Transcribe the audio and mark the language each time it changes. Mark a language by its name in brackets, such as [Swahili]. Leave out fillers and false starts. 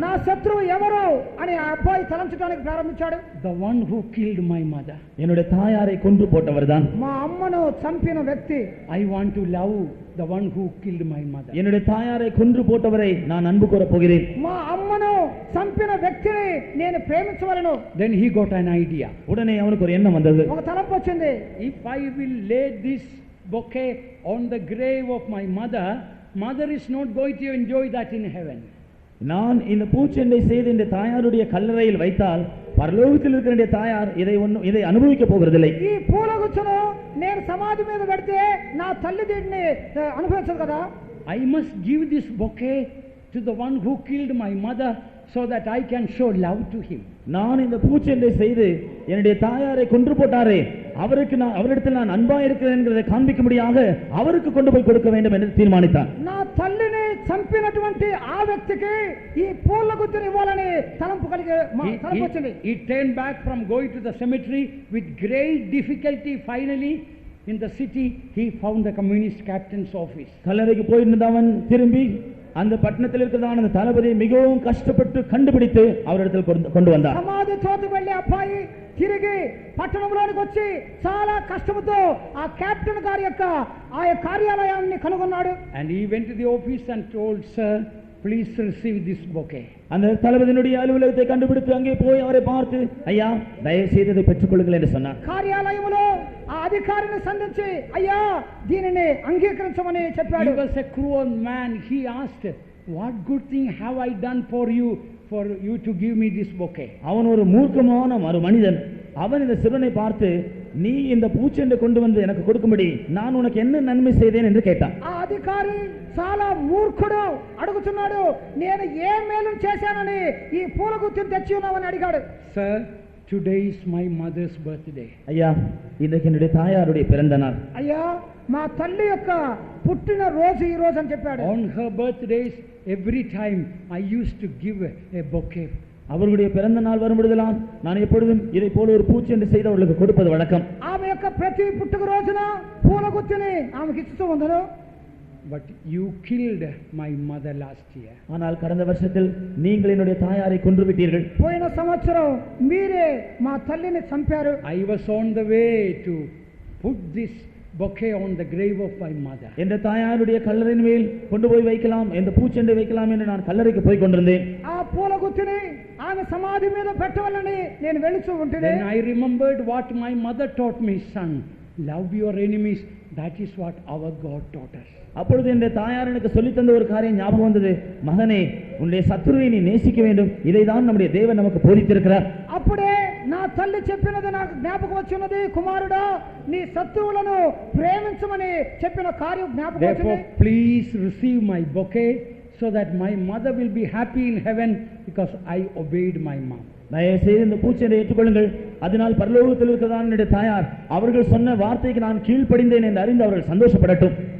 [Telugu] నా శత్రువు ఎవరు అని ఆ అబ్బాయి తలంచడానికి ప్రారంభించాడు. [English] The one who killed my mother. [Tamil] என்னுடைய தாயாரை கொன்று போட்டவர்தான். [Telugu] మా అమ్మను చంపిన వ్యక్తి. [English] I want to love the one who killed my mother. [Tamil] என்னுடைய தாயாரை கொன்று போட்டவரை நான் அன்பு கூறப் போகிறேன். [Telugu] మా అమ్మను చంపిన వ్యక్తిని నేను ప్రేమించవలను. [English] Then he got an idea. [Tamil] உடனே அவனுக்கு ஒரு எண்ணம் வந்தது. [Telugu] ఒక తలంపు వచ్చింది. [English] If I will lay this bouquet on the grave of my mother, mother is not going to enjoy that in heaven. [Tamil] நான் இந்த பூச்செண்டை செய்து இந்த தாயாருடைய கல்லறையில் வைத்தால் பரலோகத்தில் இருக்கிற தாயார் இதை அனுபவிக்க போகிறதில்லை. [Telugu] ఈ పూలగుచ్చును నేను సమాధి మీద పెడితే నా తల్లి దీన్ని అనుభవించదు కదా. [English] I must give this bouquet to the one who killed my mother so that I can show love to him. [Tamil] நான் இந்த பூச்செண்டை செய்து என்னுடைய தாயாரை கொன்று போட்டாரே அவரிடத்தில் நான் அன்பா இருக்கிறேன் என்கிறதை காண்பிக்கும்படியாக அவருக்கு கொண்டு போய் கொடுக்க வேண்டும் என்று தீர்மானித்தான். [Telugu] నా తల్లిని చంపినటువంటి ఆ వ్యక్తికి ఈ పూల గుత్తిని ఇవ్వాలని తలంపు వచ్చింది. [English] He turned back from going to the cemetery with great difficulty. Finally in the city he found the communist captain's office. [Tamil] கல்லறைக்கு போயிருந்தவன் திரும்பி அந்த பட்டணத்தில் இருக்கிறதான அந்த தளபதியை மிகவும் கஷ்டப்பட்டு கண்டுபிடித்து அவரிடத்தில் கொண்டு வந்தார். [Telugu] సమాధి తోటకు వెళ్ళే అబ్బాయి తిరిగి పట్టణంలోనికి వచ్చి చాలా కష్టంతో ఆ కెప్టెన్ గారి యొక్క ఆ కార్యాలయాన్ని కనుగొన్నాడు. [English] And he went to the office and told, sir, please receive this bouquet. [Tamil] அந்த தளபதியினுடைய அலுவலகத்தை கண்டுபிடித்து அங்கே போய் அவரை பார்த்து, ஐயா, தயவு செய்து இதை பெற்றுக் கொள்ளுங்கள் என்று சொன்னார். [Telugu] కార్యాలయంలో ఆ అధికారిని సంధించి, అయ్యా, దీనిని అంగీకరించమని చెప్పాడు. [English] He was a cruel man. He asked, what good thing have I done for you to give me this bouquet? [Tamil] அவன் ஒரு மூர்க்கமான ஒரு மனிதன். அவன் இந்த சிறுவனை பார்த்து, நீ இந்த பூச்செண்டை கொண்டு வந்து எனக்கு கொடுக்கும்படி நான் உனக்கு என்ன நன்மை செய்தேன் என்று கேட்டான். [Telugu] ఆ అధికారి చాలా మూర్ఖుడు. అడుగుతున్నాడు, నేను ఏ మేలు చేశానని ఈ పూల గుత్తిని తెచ్చి ఉన్నావని అడిగాడు. [English] Sir, today is my mother's birthday. [Tamil] ஐயா, இன்றைக்கு என்னுடைய தாயாருடைய பிறந்த நாள். [Telugu] అయ్యా, మా తల్లి యొక్క పుట్టిన రోజు ఈ రోజు అని చెప్పాడు. [English] On her birthdays, every time I used to give a bouquet. [Tamil] அவர்களுடைய பிறந்த நாள் வரும்பொழுதெல்லாம் நான் எப்பொழுதும் இதை போல ஒரு பூச்செண்டு செய்து அவர்களுக்கு கொடுப்பது வழக்கம். [Telugu] ఆమె యొక్క ప్రతి పుట్టుక రోజున పూల గుత్తిని ఆమెకి ఇస్తూ ఉందను. [English] But you killed my mother last year. [Tamil] ஆனால் கடந்த வருஷத்தில் நீங்கள் என்னுடைய தாயாரை கொன்று விட்டீர்கள். [Telugu] పోయిన సంవత్సరం మీరే మా తల్లిని చంపారు. [English] I was on the way to put this bouquet on the grave of my mother. [Tamil] என்ற தாயாருடைய கல்லறையின் மேல் கொண்டு போய் வைக்கலாம், இந்த பூச்செண்டை வைக்கலாம் என்று நான் கல்லறைக்கு போய் கொண்டிருந்தேன். [Telugu] ఆ పూల గుత్తిని ఆమె సమాధి మీద పెట్టవాలని నేను వెళుతూ ఉంటే [English] Then I remembered what my mother taught me, son, love your enemies. That is what our God taught us. [Tamil] அப்பொழுது என்ற தாயார் எனக்கு சொல்லித் தந்த ஒரு காரியம் ஞாபகம் வந்தது. மகனே, உன்னுடைய சத்துருவை நீ நேசிக்க வேண்டும், இதைதான் நம்முடைய தேவன் நமக்கு போதித்திருக்கிறார். [Telugu] అప్పుడే నా తల్లి చెప్పినది నాకు జ్ఞాపకం వచ్చినది. కుమారుడా, నీ శత్రువులను ప్రేమించమని చెప్పిన కార్యం జ్ఞాపకం [English] Therefore, [Telugu] వచ్చింది. [English] please receive my bouquet so that my mother will be happy in heaven because I obeyed my mom. [Tamil] தயவு செய்து இந்த பூச்செண்டை ஏற்றுக்கொள்ளுங்கள், அதனால் பரலோகத்தில் இருக்கிறதான என்னுடைய தாயார் அவர்கள் சொன்ன வார்த்தைக்கு நான் கீழ்ப்படிந்தேன் என்று அறிந்து அவர்கள் சந்தோஷப்படட்டும்.